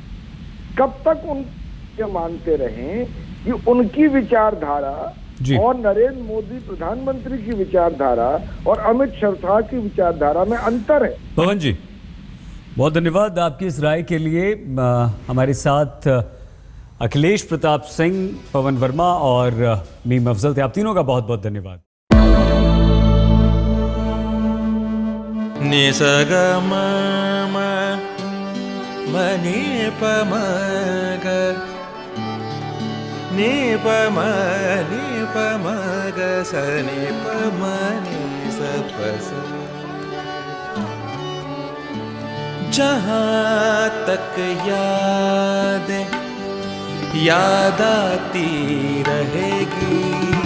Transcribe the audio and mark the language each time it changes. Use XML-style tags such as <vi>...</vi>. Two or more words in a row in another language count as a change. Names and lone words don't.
<hi>कब तक उनके मानते रहें कि उनकी विचारधारा और नरेंद्र मोदी प्रधानमंत्री की विचारधारा और अमित शाह की विचारधारा में अंतर है? पवन जी, बहुत धन्यवाद आपकी इस राय के लिए। हमारे साथ अखिलेश प्रताप सिंह, पवन वर्मा और मीम अफजल थे। आप तीनों का बहुत बहुत धन्यवाद। नि स ग म म म नि प म ग नि प म ग स नि प म नि स प स। जहाँ तक याद आती रहेगी</hi>